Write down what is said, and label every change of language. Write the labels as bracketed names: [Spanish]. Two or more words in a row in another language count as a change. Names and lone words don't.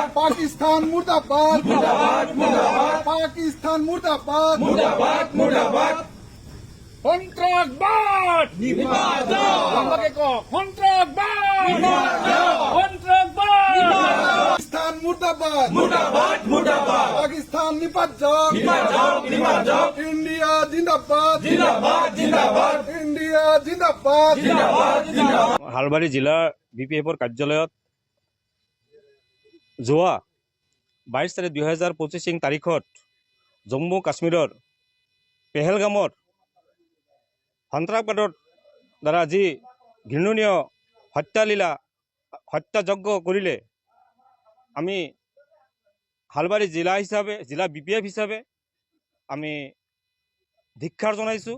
[Hindi] पाकिस्तान मुर्दाबाद मुर्दाबाद मुर्दाबाद पाकिस्तान मुर्दाबाद मुर्दाबाद मुर्दाबाद [Assamese] সন্ত্রাসবাদ निपात আমাকে কও সন্ত্রাসবাদ সন্ত্রাসবাদ [Hindi] पाकिस्तान मुर्दाबाद मुर्दाबाद मुर्दाबाद पाकिस्तान निपात इंडिया जिंदाबाद जिंदाबाद जिंदाबाद इंडिया जिंदाबाद जिंदाबाद जिंदाबाद [Assamese] হালবাৰী জিলাৰ BPFৰ কাৰ্যালয়ত যোৱা 22 তাৰিখ 2025 তাৰিখত জম্মু কাশ্মীৰৰ পেহেলগামৰ সন্ত্ৰাসবাদৰ দ্বাৰা যি ঘৃণনীয় হত্যালীলা হত্যাযজ্ঞ কৰিলে আমি হালবাৰী জিলা BPF হিচাপে আমি ধিক্ষাৰ জনাইছোঁ।